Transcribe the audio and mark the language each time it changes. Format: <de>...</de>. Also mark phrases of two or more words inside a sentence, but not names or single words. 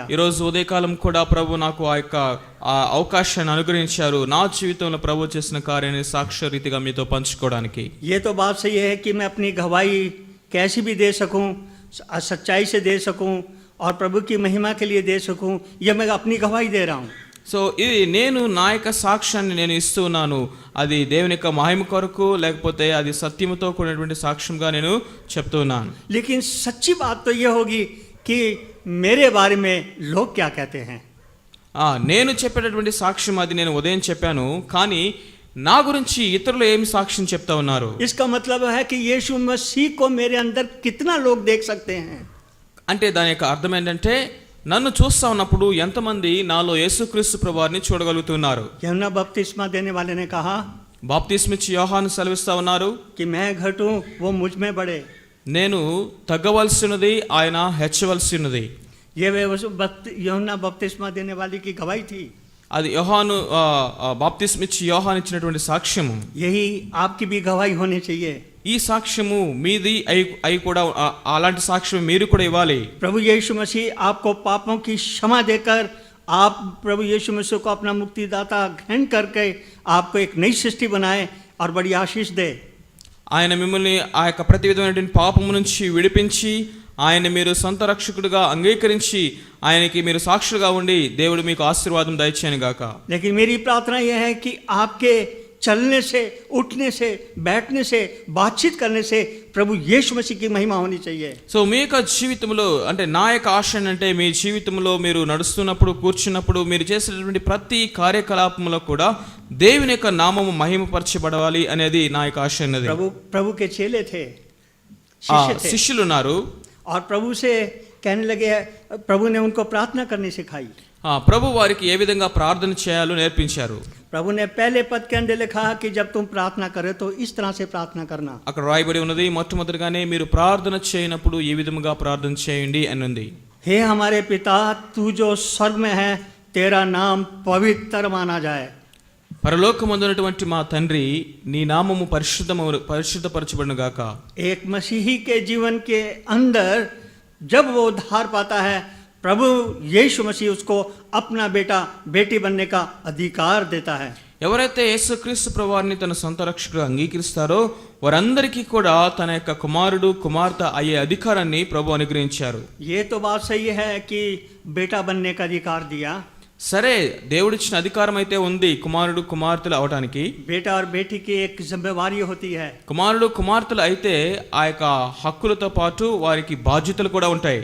<te>ఈరోజు ఉదయకాలం కూడా ప్రభు నాకు ఆ యొక్క అవకాశాన్ని అనుగ్రహించారు. నా జీవితంలో ప్రభు చేసిన కార్యాన్ని సాక్ష్య రీతిగా మీతో పంచుకోవడానికి.</te> <hi>ये तो बात सही है कि मैं अपनी गवाही कैसी भी दे सकूं, सच्चाई से दे सकूं और प्रभु की महिमा के लिए दे सकूं, यह मैं अपनी गवाही दे रहा हूं.</hi> <te>సో ఇది నేను నా యొక్క సాక్ష్యాన్ని నేను ఇస్తూ ఉన్నాను. అది దేవుని యొక్క మహిమ కొరకు లేకపోతే అది సత్యముతో కూడినటువంటి సాక్ష్యంగా నేను చెప్తూ ఉన్నాను.</te> <hi>लेकिन सच्ची बात तो यह होगी कि मेरे बारे में लोग क्या कहते हैं.</hi> <te>నేను చెప్పేటటువంటి సాక్ష్యం అది నేను ఉదయం చెప్పాను, కానీ నా గురించి ఇతరులు ఏమి సాక్ష్యం చెప్తా ఉన్నారు.</te> <hi>इसका मतलब है कि यीशु मसीह को मेरे अंदर कितना लोग देख सकते हैं.</hi> <te>అంటే దాని యొక్క అర్థం ఏంటంటే నన్ను చూస్తా ఉన్నప్పుడు ఎంతమంది నాలో యేసుక్రీస్తు ప్రభువారిని చూడగలుగుతున్నారు.</te> <hi>यूहन्ना बपतिस्मा देने वाले ने कहा</hi> <te>బాప్తిస్మిచ్చి యోహాను సెలవిస్తా ఉన్నారు,</te> <hi>कि मैं घटूं वो मुझ में बढ़े.</hi> <te>నేను తగ్గవలసినది ఆయన హెచ్చవలసినది.</te> <hi>ये यूहन्ना बपतिस्मा देने वाले की गवाही थी.</hi> <te>అది యోహాను బాప్తిస్మిచ్చి యోహాను ఇచ్చినటువంటి సాక్ష్యము.</te> <hi>यही आपकी भी गवाही होनी चाहिए.</hi> <te>ఈ సాక్ష్యము మీది అయి కూడా అలాంటి సాక్ష్యం మీరు కూడా ఇవ్వాలి.</te> <hi>प्रभु यीशु मसीह आपको पापों की क्षमा देकर आप प्रभु यीशु मसीह को अपना मुक्तिदाता ग्रहण करके आपको एक नई सृष्टि बनाए और बड़ी आशीष दे.</hi> <te>ఆయన మిమ్మల్ని ఆ యొక్క ప్రతి విధమైనటువంటి పాపము నుంచి విడిపించి ఆయన మీరు సొంత రక్షకుడిగా అంగీకరించి ఆయనకి మీరు సాక్షులుగా ఉండి దేవుడు మీకు ఆశీర్వాదం దయచేయను గాక.</te> <hi>लेकिन मेरी प्रार्थना यह है कि आपके चलने से, उठने से, बैठने से, बातचीत करने से प्रभु यीशु मसीह की महिमा होनी चाहिए.</hi> <te>సో మీ యొక్క జీవితంలో అంటే నా యొక్క ఆశ అంటే మీ జీవితంలో మీరు నడుస్తున్నప్పుడు కూర్చున్నప్పుడు మీరు చేసేటటువంటి ప్రతి కార్యకలాపంలో కూడా దేవుని యొక్క నామము మహిమపరచబడాలి అనేది నా యొక్క ఆశ అన్నది.</te> <hi>प्रभु के चेले थे,</hi> <te>శిష్యులు ఉన్నారు.</te> <hi>और प्रभु से कहने लगे, प्रभु ने उनको प्रार्थना करनी सिखाई.</hi> <te>ప్రభు వారికి ఏ విధంగా ప్రార్థన చేయాలో నేర్పించారు.</te> <hi>प्रभु ने पहले पद के अंदर लिखा कि जब तुम प्रार्थना करे तो इस तरह से प्रार्थना करना.</hi> <te>అక్కడ రాయబడి ఉన్నది మొట్టమొదటిగానే మీరు ప్రార్థన చేయనప్పుడు ఈ విధముగా ప్రార్థన చేయండి అని ఉంది.</te> <hi>हे हमारे पिता, तू जो स्वर्ग में है, तेरा नाम पवित्र माना जाए.</hi> <te>పరలోకమందున్నటువంటి మా తండ్రి, నీ నామము పరిశుద్ధపరచబడును గాక.</te> <hi>एक मसीही के जीवन के अंदर जब वो उद्धार पाता है, प्रभु यीशु मसीह उसको अपना बेटा बेटी बनने का अधिकार देता है।</hi> <te>ఎవరైతే యేసుక్రీస్తు ప్రభువారిని తన సొంత రక్షకుడు అంగీకరిస్తారో వారందరికీ కూడా తన యొక్క కుమారుడు కుమార్తె అయ్యే అధికారాన్ని ప్రభు అనుగ్రహించారు.</te> <hi>ये तो बात सही है कि बेटा बनने का अधिकार दिया,</hi> <te>సరే దేవుడిచ్చిన అధికారం అయితే ఉంది కుమారుడు కుమార్తెలు అవటానికి.</te> <hi>बेटा और बेटी की एक जिम्मेवारी होती है।</hi> <te>కుమారుడు కుమార్తెలు అయితే ఆ యొక్క హక్కులతో పాటు వారికి బాధ్యతలు కూడా ఉంటాయి.</te>